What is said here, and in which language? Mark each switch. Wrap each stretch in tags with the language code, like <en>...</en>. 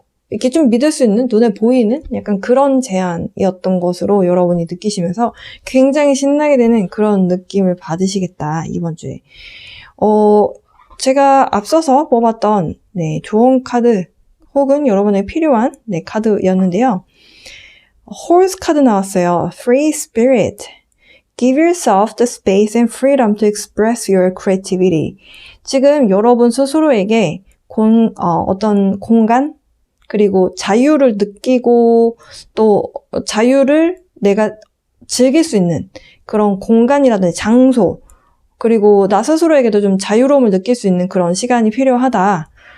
<ko>이렇게 좀 믿을 수 있는, 눈에 보이는 약간 그런 제안이었던 것으로 여러분이 느끼시면서 굉장히 신나게 되는 그런 느낌을 받으시겠다, 이번 주에. 제가 앞서서 뽑았던 좋은 카드 혹은 여러분의 필요한 카드였는데요. Horse 카드 나왔어요.</ko> <en>Free Spirit. Give yourself the space and freedom to express your creativity.</en> <ko>지금 여러분 스스로에게 어떤 공간, 그리고 자유를 느끼고 또 자유를 내가 즐길 수 있는 그런 공간이라든지 장소, 그리고 나 스스로에게도 좀 자유로움을 느낄 수 있는 그런 시간이 필요하다.</ko>